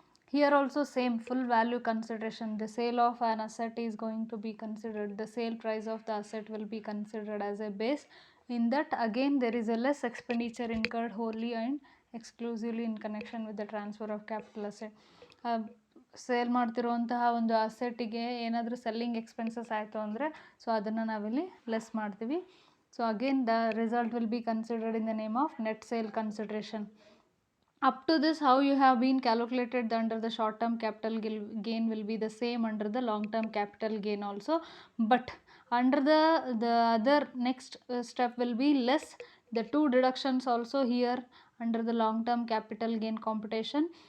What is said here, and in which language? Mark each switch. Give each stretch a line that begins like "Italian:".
English: Here also same full value consideration. The sale of an asset is going to be considered. The sale price of the asset will be considered as a base. In that again there is a less expenditure incurred wholly and exclusively in connection with the transfer of capital asset.
Kannada: Sale ಮಾಡ್ತಿರುವಂತಹ ಒಂದು ಅಸೆಟ್ಟಿಗೆ ಏನಾದರೂ selling expenses ಆಯಿತು ಅಂದರೆ so ಅದನ್ನು ನಾವಿಲ್ಲಿ less ಮಾಡ್ತೀವಿ.
English: So again the result will be considered in the name of net sale consideration. Up to this, how you have been calculated under the short term capital gain will be the same under the long term capital gain also, but under the other next step will be less the two deductions also here under the long term capital gain computation.